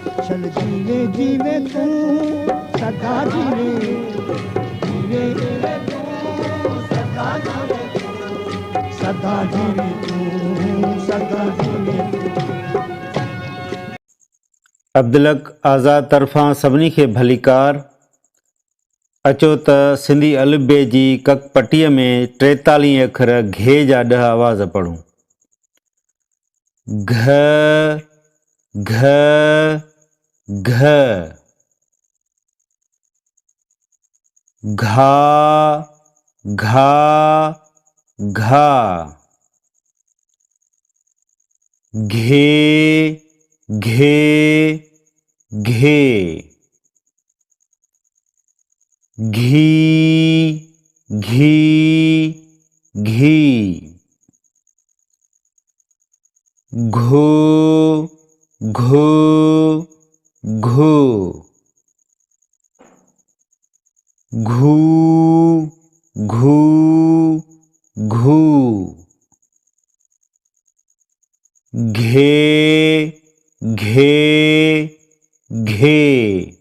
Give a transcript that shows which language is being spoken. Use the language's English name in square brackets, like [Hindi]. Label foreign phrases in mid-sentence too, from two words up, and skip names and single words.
[Sindhi] चल जीवे जीवे तू सदा जीवे, जीवे जीवे तू सदा जीवे, सदा जीवे तू सदा जीवे तू। अब्दुलक आज़ाद तरफ़ां सभिनी खे भलीकार। अचो त सिंधी अलिफ़बे जी ककपटीअ में 43 अखर घे जा 10 आवाज़ पढ़ूं। घ घ घ, घा घा घा, घे घे घे, घी घी घी, घो घो घो, घू घू घू, घे घे घे,